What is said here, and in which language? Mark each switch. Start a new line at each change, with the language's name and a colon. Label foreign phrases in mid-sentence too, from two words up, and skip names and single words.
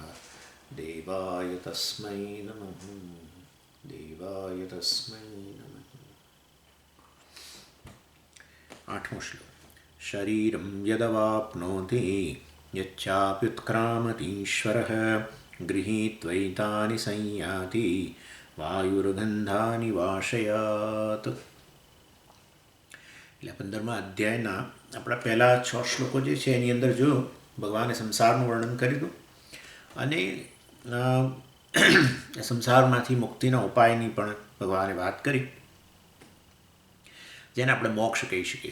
Sanskrit: देवाय तस्मै नमः। देवाय तस्मै नमः।
Hindi: 8वां श्लोक।
Sanskrit: शरीरं यदवाप्नोति यच्चाप्युत्क्रामतीश्वरः गृहीत्वैतानि संयाति વાયુર્ગંધાની વાશયાત।
Gujarati: એટલે 15મા અધ્યાયના આપણા પહેલા 6 શ્લોકો જે છે એની અંદર જો ભગવાને સંસારનું વર્ણન કર્યું અને સંસારમાંથી મુક્તિના ઉપાયની પણ ભગવાને વાત કરી, જેને આપણે મોક્ષ કહી શકીએ।